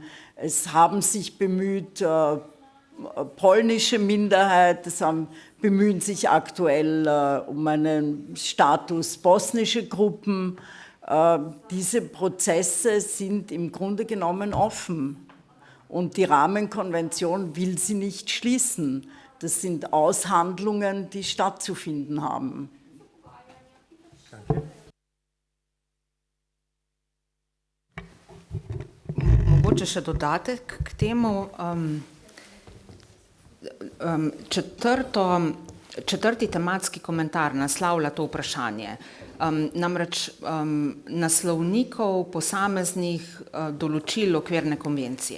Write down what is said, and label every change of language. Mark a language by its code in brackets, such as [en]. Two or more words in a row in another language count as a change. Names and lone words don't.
[de] Es haben sich bemüht, polnische Minderheit, bemühen sich aktuell um einen Status bosnische Gruppen. Diese Prozesse sind im Grunde genommen offen und die Rahmenkonvention will sie nicht schließen. Das sind Aushandlungen, die stattzufinden haben. Danke. [sl] Mogoče še dodatek k temu. Četrti tematski komentar naslavlja to vprašanje. Namreč naslovnikov posameznih določil okvirne konvencije.